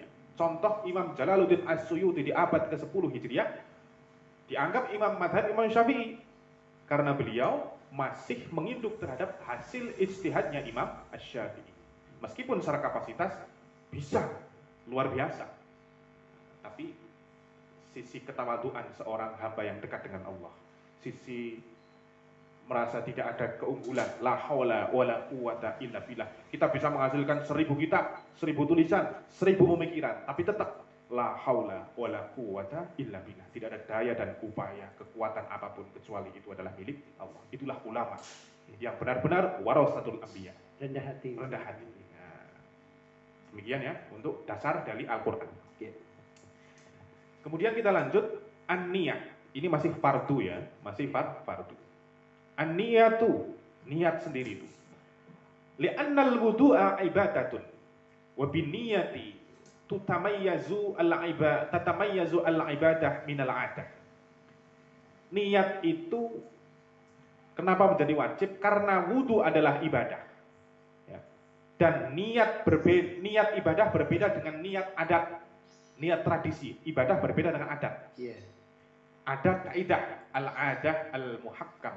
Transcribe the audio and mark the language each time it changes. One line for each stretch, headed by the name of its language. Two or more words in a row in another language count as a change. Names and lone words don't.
Indonesian: Contoh Imam Jalaluddin As-Suyuti di abad ke-10 Hijriah dianggap imam madhab Imam Syafi'i karena beliau masih menginduk terhadap hasil ijtihadnya Imam Asy-Syafi'i. Meskipun secara kapasitas bisa luar biasa, tapi sisi ketawaduan seorang hamba yang dekat dengan Allah, sisi merasa tidak ada keunggulan,
Arabic: لا حول ولا قوة إلا بالله.
Indonesian: Kita bisa menghasilkan 1000 kitab, 1000 tulisan, 1000 pemikiran, tapi tetap
Arabic: لا حول ولا قوة إلا بالله.
Indonesian: Tidak ada daya dan upaya, kekuatan apapun kecuali itu adalah milik Allah. Itulah ulama yang benar-benar
Arabic: ورثة الأنبياء.
Indonesian: Rendah hati. Rendah hati. Nah, demikian ya untuk dasar dari Al-Qur'an. Kemudian kita lanjut an-niyah. Ini masih fardu ya, masih fardu. An-niyatu, niat sendiri itu.
Arabic: لأن الوضوء عبادة وبالنية تتميز العبادة من العادة.
Indonesian: Niat itu kenapa menjadi wajib? Karena wudu adalah ibadah. Ya. Dan niat ibadah berbeda dengan niat adat, niat tradisi. Ibadah berbeda dengan adat. Ada kaidah
Arabic: العادة المحكمة.